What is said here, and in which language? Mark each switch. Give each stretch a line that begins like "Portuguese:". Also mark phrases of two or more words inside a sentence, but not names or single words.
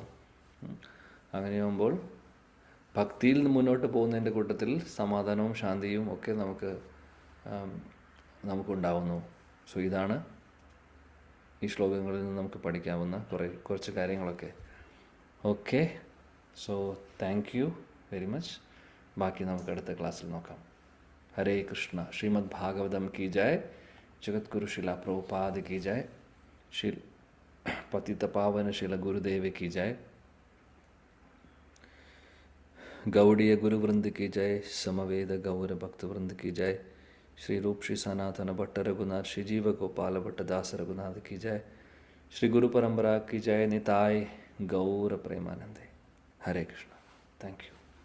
Malayalam: അങ്ങനെയാകുമ്പോൾ ഭക്തിയിൽ മുന്നോട്ട് പോകുന്നതിൻ്റെ കൂട്ടത്തിൽ സമാധാനവും ശാന്തിയും ഒക്കെ നമുക്കുണ്ടാവുന്നു. സോ ഇതാണ് ഈ ശ്ലോകങ്ങളിൽ നിന്ന് നമുക്ക് പഠിക്കാവുന്ന കുറച്ച് കാര്യങ്ങളൊക്കെ.
English: Okay, so thank you very much.
Malayalam: ബാക്കി നമുക്ക് അടുത്ത ക്ലാസ്സിൽ നോക്കാം.
Hindi: हरे कृष्णा. श्रीमद् भागवतम की जय. जगतगुरु शिला प्रभुपाद की जय. श्री पतित पावन शिला गुरुदेव की जय. गौड़ीय गुरुवृंद की जय. समवेद गौर भक्त वृंद की जय. श्री रूप श्री सनातन भट्ट रघुनाथ, श्री जीव गोपाल भट्ट दास रघुनाथ की जय. श्री गुरु परंपरा की जय.
Bangla: নিতাই গৌর প্রেমানন্দে.
English: Hare Krishna. Thank you.